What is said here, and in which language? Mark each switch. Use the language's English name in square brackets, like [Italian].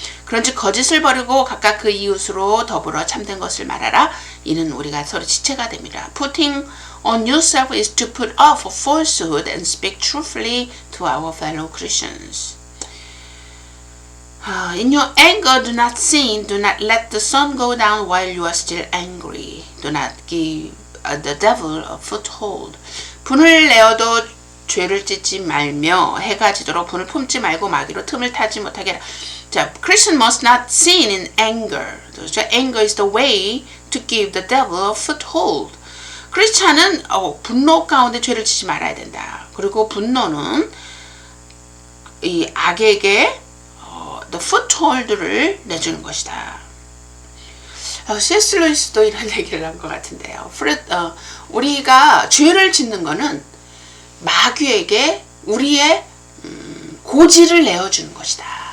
[Korean] 그런즉 거짓을 버리고 각각 그 이웃으로 더불어 참된 것을 말하라. 이는 우리가 서로 지체가 됩니다. [English] Putting on yourself is to put off falsehood and speak truthfully to our fellow Christians. In your anger, do not sin. Do not let the sun go down while you are still angry. Do not give the devil a foothold. [Korean] 분을 내어도 죄를 짓지 말며 해가 지도록 분을 품지 말고 마귀로 틈을 타지 못하게 하라. [English] 자, Christian must not sin in anger. Anger is the way to give the devil a foothold. [Korean] 크리스찬은 분노 가운데 죄를 짓지 말아야 된다. 그리고 분노는 이 악에게 [English] the foothold [Korean] 를 내주는 것이다. [English] C.S. [Korean] 루이스도 이런 얘기를 한 것 같은데요. 우리가 죄를 짓는 것은 마귀에게 우리의 고지를 내어주는 것이다.